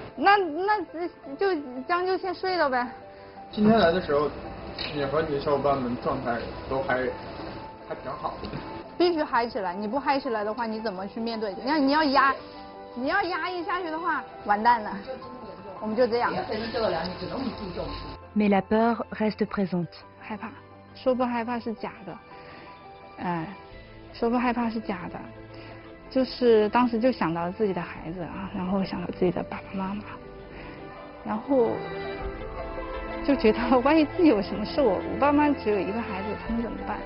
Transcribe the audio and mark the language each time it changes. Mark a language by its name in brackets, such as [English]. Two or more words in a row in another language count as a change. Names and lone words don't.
[Chinese] 那就将就先睡了呗。今天来的时候，你和你的小伙伴们状态都还挺好的。必须嗨起来，你不嗨起来的话，你怎么去面对？你要压抑下去的话，完蛋了。我们就这样。 [French] Mais la peur reste présente. [Chinese] 害怕，说不害怕是假的，说不害怕是假的，就是当时就想到自己的孩子啊，然后想到自己的爸爸妈妈，然后就觉得万一自己有什么事，我爸妈只有一个孩子，他们怎么办？